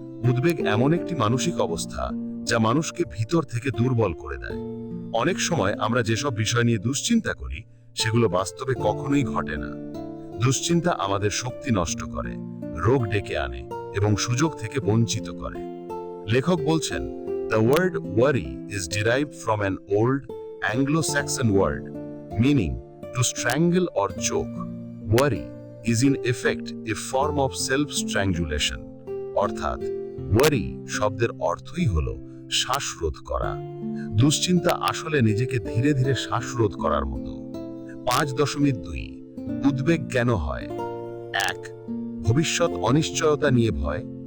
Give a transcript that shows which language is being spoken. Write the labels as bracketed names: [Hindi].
[Bangla] উদ্বেগ এমন একটি মানসিক অবস্থা যা মানুষকে ভিতর থেকে দুর্বল করে দেয়। অনেক সময় আমরা যেসব বিষয় নিয়ে দুশ্চিন্তা করি, সেগুলো বাস্তবে কখনোই ঘটে না। দুশ্চিন্তা আমাদের শক্তি নষ্ট করে, রোগ ডেকে আনে এবং সুযোগ থেকে বঞ্চিত করে। লেখক বলছেন, [English] The word worry is derived from an old Anglo-Saxon word meaning to strangle or choke. Worry is in effect a form of self-strangulation. [Bangla] অর্থাৎ worry শব্দের অর্থই হলো শ্বাসরোধ করা। দুশ্চিন্তা আসলে নিজেকে ধীরে ধীরে শ্বাসরোধ করার মতো। 5.2 উদ্বেগ কেন হয়। 1 ভবিষ্যৎ অনিশ্চয়তা নিয়ে ভয়।